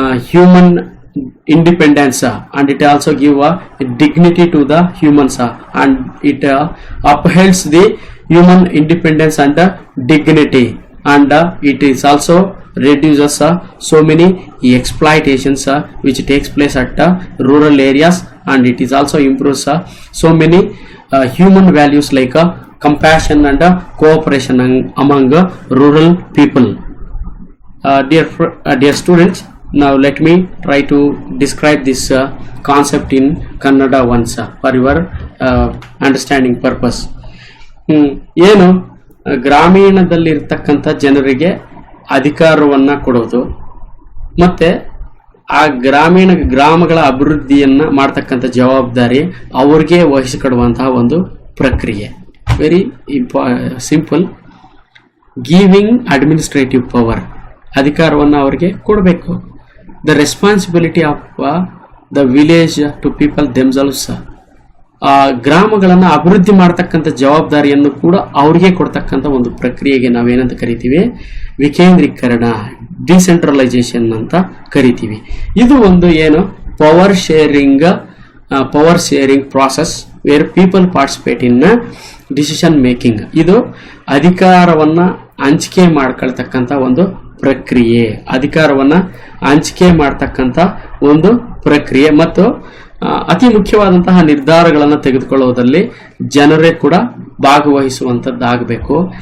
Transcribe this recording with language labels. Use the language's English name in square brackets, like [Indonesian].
[English] human independence, and it also give dignity to the humans, and it upholds the human independence and dignity, and it is also reduces so many exploitations which takes place at rural areas, and it is also improves so many human values like compassion and cooperation among rural people. Dear students, now let me try to describe this concept in Kannada once for your understanding purpose. [Kannada] ಏನು ಗ್ರಾಮೀಣದಲ್ಲಿರ್ತಕ್ಕಂಥ ಜನರಿಗೆ ಅಧಿಕಾರವನ್ನು ಕೊಡೋದು ಮತ್ತೆ ಆ ಗ್ರಾಮಗಳ ಅಭಿವೃದ್ಧಿಯನ್ನ ಮಾಡತಕ್ಕಂಥ ಜವಾಬ್ದಾರಿ ಅವರಿಗೆ ವಹಿಸಿಕೊಡುವಂತಹ ಒಂದು ಪ್ರಕ್ರಿಯೆ. [English] Very simple. Giving administrative power, [Kannada] ಅಧಿಕಾರವನ್ನು ಅವರಿಗೆ ಕೊಡಬೇಕು. [English] the responsibility of the village to people themselves, [Kannada] ಆ ಗ್ರಾಮಗಳನ್ನು ಅಭಿವೃದ್ಧಿ ಮಾಡತಕ್ಕಂಥ ಜವಾಬ್ದಾರಿಯನ್ನು ಕೂಡ ಅವರಿಗೆ ಕೊಡ್ತಕ್ಕಂಥ ಒಂದು ಪ್ರಕ್ರಿಯೆಗೆ ನಾವೇನಂತ ಕರಿತೀವಿ? ವಿಕೇಂದ್ರೀಕರಣ, ಡಿಸೆಂಟ್ರಲೈಸೇಷನ್ ಅಂತ ಕರಿತೀವಿ. ಇದು ಒಂದು ಏನು power sharing [English] power sharing process where people participate in decision making. [Kannada] ಇದು ಅಧಿಕಾರವನ್ನ ಹಂಚಿಕೆ ಮಾಡ್ಕೊಳ್ತಕ್ಕಂಥ ಒಂದು ಪ್ರಕ್ರಿಯೆ, ಅಧಿಕಾರವನ್ನ ಹಂಚಿಕೆ ಮಾಡ್ತಕ್ಕಂಥ ಒಂದು ಪ್ರಕ್ರಿಯೆ ಮತ್ತು ಅತಿ ಮುಖ್ಯವಾದಂತಹ ನಿರ್ಧಾರಗಳನ್ನು ತೆಗೆದುಕೊಳ್ಳುವುದರಲ್ಲಿ ಜನರೇ ಕೂಡ ಭಾಗವಹಿಸುವಂತದ್ದಾಗಬೇಕು.